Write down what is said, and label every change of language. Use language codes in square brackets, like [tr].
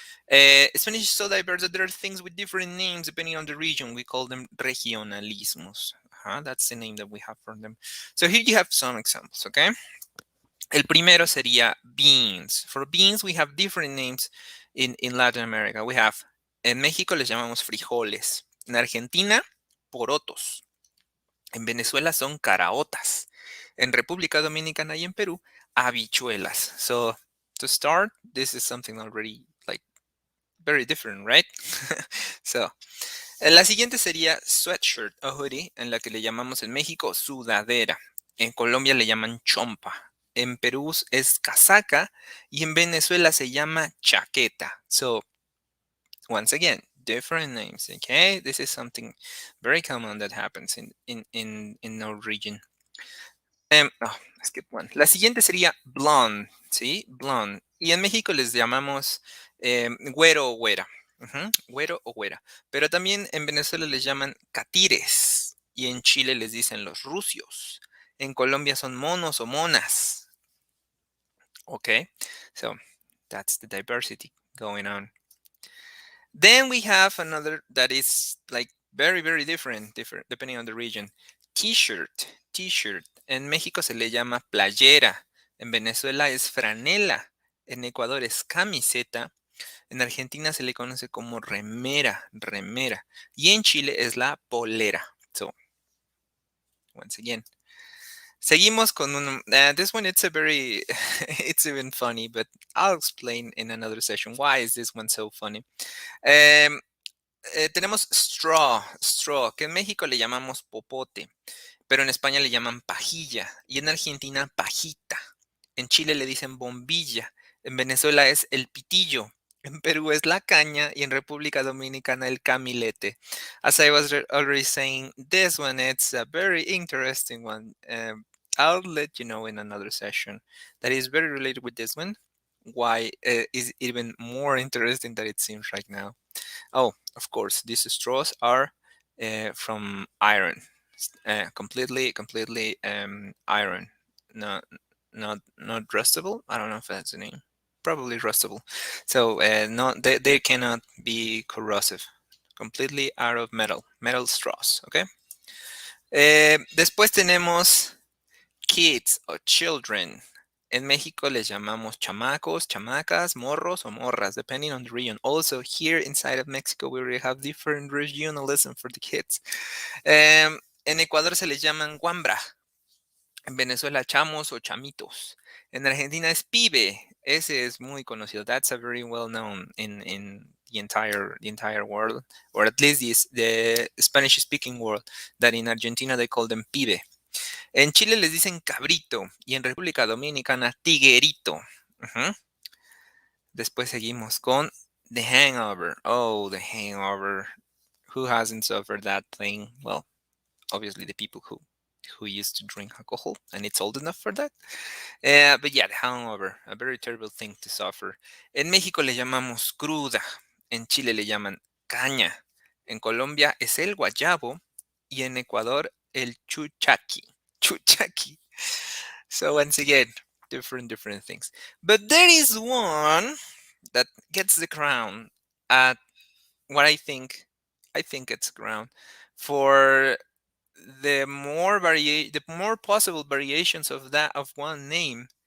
[en] Spanish is so diverse that there are things with different names depending on the region. We call them regionalismos. That's the name that we have for them. So here you have some examples, okay? [es] El primero sería [en] beans. For beans, we have different names in Latin America. We have, [es] en México les llamamos frijoles. En Argentina, porotos. En Venezuela son caraotas. En República Dominicana y en Perú, habichuelas. [en] So, to start, this is something already like very different, right? [es] So, la siguiente sería sweatshirt o hoodie, en la que le llamamos en México sudadera. En Colombia le llaman chompa. En Perú es casaca y en Venezuela se llama chaqueta. [en] So, once again, different names, okay? This is something very common that happens in our region. Skip one. [es] La siguiente sería blonde, ¿sí? Blonde. Y en México les llamamos güero o güera. Güero o güera. Pero también en Venezuela les llaman catires. Y en Chile les dicen los rucios. En Colombia son monos o monas. [en] Okay, so that's the diversity going on. Then we have another that is like very, very different depending on the region. T-shirt, t-shirt. [es] En México se le llama playera. En Venezuela es franela. En Ecuador es camiseta. En Argentina se le conoce como remera, remera. Y en Chile es la polera. [en] So, once again. [es] Seguimos con un, [en] this one, it's a very, it's even funny, but I'll explain in another session why is this one so funny. [es] Tenemos straw, que en México le llamamos popote, pero en España le llaman pajilla y en Argentina pajita. En Chile le dicen bombilla, en Venezuela es el pitillo, en Perú es la caña y en República Dominicana el camilete. [en] As I was already saying, this one, it's a very interesting one. I'll let you know in another session that is very related with this one. Why is even more interesting than it seems right now. Oh, of course, these straws are from iron, completely iron, not rustable. I don't know if that's the name. Probably rustable. So they cannot be corrosive. Completely out of metal straws. Okay. [es] Después tenemos kids o children. En México les llamamos chamacos, chamacas, morros o morras, [en] depending on the region. Also, here inside of Mexico, we really have different regionalism for the kids. [es] En Ecuador se les llaman guambra. En Venezuela, chamos o chamitos. En Argentina es pibe. Ese es muy conocido. [en] That's a very well known in the entire world, or at least the Spanish speaking world, that in Argentina they call them pibe. [es] En Chile les dicen cabrito y en República Dominicana tiguerito. Después seguimos con [en] the hangover. Oh, the hangover. Who hasn't suffered that thing? Well, obviously the people who used to drink alcohol and it's old enough for that. But yeah, the hangover, a very terrible thing to suffer. [es] En México le llamamos cruda. En Chile le llaman caña. En Colombia es el guayabo y en Ecuador el chuchaqui. Chuchaqui. [en] So once again, different things. But there is one that gets the crown at what I think it's crown for the more possible variations of that of one name.